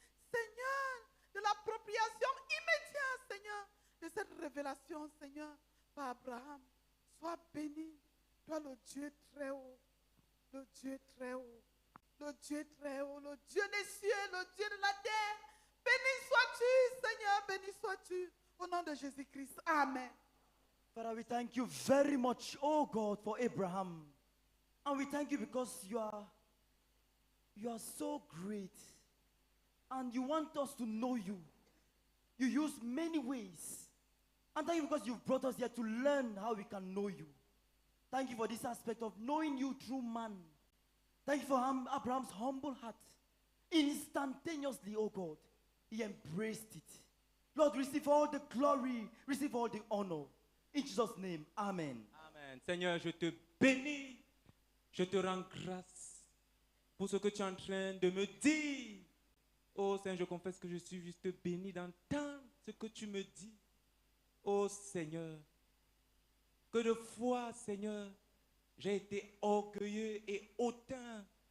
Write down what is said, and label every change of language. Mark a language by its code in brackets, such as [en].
[fr] Seigneur, de l'appropriation immédiate, Seigneur, de cette révélation, Seigneur, par Abraham. Sois béni, toi le Dieu très haut, le Dieu très haut, le Dieu très haut, le Dieu des cieux, le Dieu de la terre. Béni sois-tu, Seigneur, béni sois-tu, au nom de Jésus-Christ. Amen. [en] Father, we thank you very much, oh God, for Abraham. And we thank you because you are so great. And you want us to know you. You use many ways. And thank you because you've brought us here to learn how we can know you. Thank you for this aspect of knowing you through man. Thank you for Abraham's humble heart. Instantaneously, oh God, he embraced it. Lord, receive all the glory, receive all the honor. In Jesus' name, amen. [fr] Amen. Seigneur, je te bénis. Je te rends grâce pour ce que tu es en train de me dire. Oh Seigneur, je confesse que je suis juste béni d'entendre ce que tu me dis. Oh Seigneur, que de fois, Seigneur, j'ai été orgueilleux et hautain